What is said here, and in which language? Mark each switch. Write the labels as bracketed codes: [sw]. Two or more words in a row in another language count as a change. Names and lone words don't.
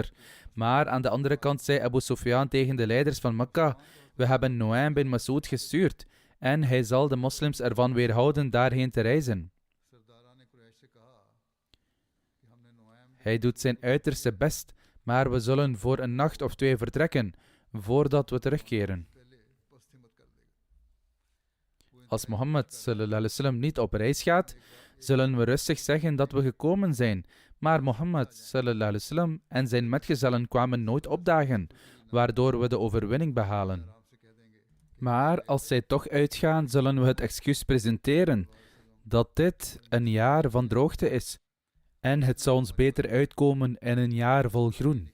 [nl] Maar aan de andere kant zei Abu Sufyan tegen de leiders van Mekka, we hebben Nu'aym bin Mas'ud gestuurd en hij zal de moslims ervan weerhouden daarheen te reizen. Hij doet zijn uiterste best, maar we zullen voor een nacht of 2 vertrekken, voordat we terugkeren. Als Mohammed [ar] صلى الله عليه وسلم [nl] niet op reis gaat, zullen we rustig zeggen dat we gekomen zijn. Maar Mohammed [ar] صلى الله عليه وسلم [nl] en zijn metgezellen kwamen nooit opdagen, waardoor we de overwinning behalen. Maar als zij toch uitgaan, zullen we het excuus presenteren dat dit een jaar van droogte is. En het zou ons beter uitkomen in een jaar vol groen.